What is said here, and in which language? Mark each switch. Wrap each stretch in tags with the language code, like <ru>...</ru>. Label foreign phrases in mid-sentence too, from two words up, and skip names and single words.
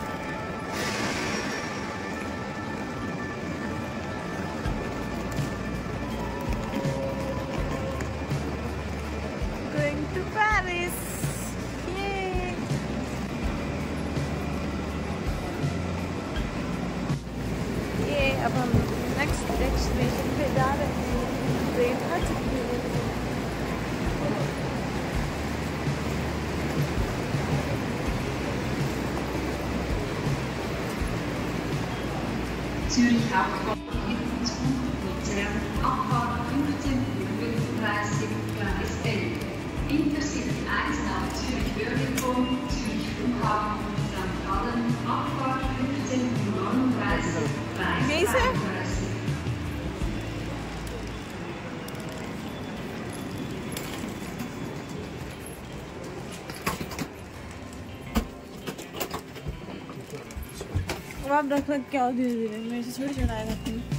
<en>Going to Paris. Yay.</en> <hi>ये अब हम</hi> <en>next destination</en> <hi>पे जा रहे हैं। ट्रेन आ चुकी है।</hi> <de>Zürich Hauptbahnhof mit Luzern, Abfahrt 15:35 Gleis 11. Intercity 1 nach Zürich-Oerlikon, Zürich Flughafen, St. Gallen, Abfahrt 15:39 Gleis</de> <hi>यहीं से?</hi> <de>33.</de> <hi>अब आप रख रख क्या धीरे धीरे, मेरे से थोड़ी चढ़ाएगा तुम।</hi>